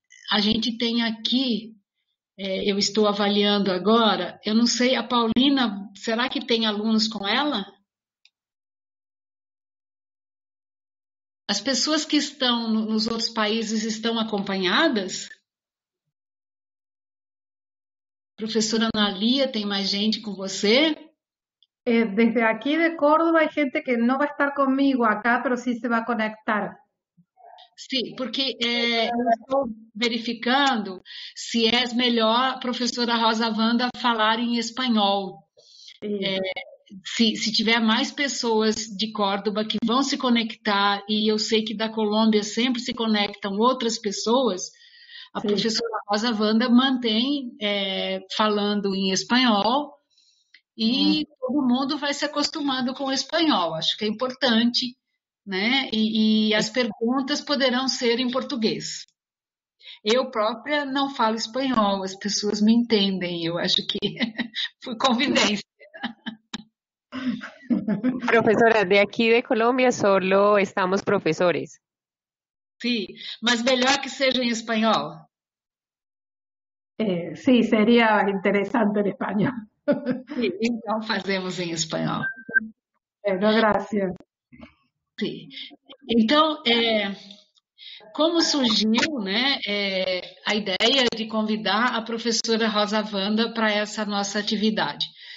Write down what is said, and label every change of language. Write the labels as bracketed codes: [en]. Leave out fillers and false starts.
[pt] A gente tem aqui, eu estou avaliando agora, eu não sei, a Paulina, será que tem alunos com ela? As pessoas que estão nos outros países estão acompanhadas? Professora Analia, tem mais gente com você? [es] Desde aquí de Córdoba hay gente que no va a estar conmigo acá, pero sí se va a conectar. [pt] Sim, porque eu estou verificando se é melhor a professora Rosa Wanda falar em espanhol. Se tiver mais pessoas de Córdoba que vão se conectar, e eu sei que da Colômbia sempre se conectam outras pessoas, a professora Rosa Wanda mantém falando em espanhol e todo mundo vai se acostumando com o espanhol. Acho que é importante, né? E as perguntas poderão ser em português. Eu própria não falo espanhol, as pessoas me entendem, eu acho que foi convivência. [es] Profesora, de aquí de Colombia solo estamos profesores. [pt] Sim, mas melhor que seja em espanhol. [es] Sí, sería interesante en español. [pt] Sim, então fazemos em espanhol. [es] Bueno, gracias. [pt] Sim. Então, como surgiu, né, a ideia de convidar a professora Rosa Wanda para essa nossa atividade?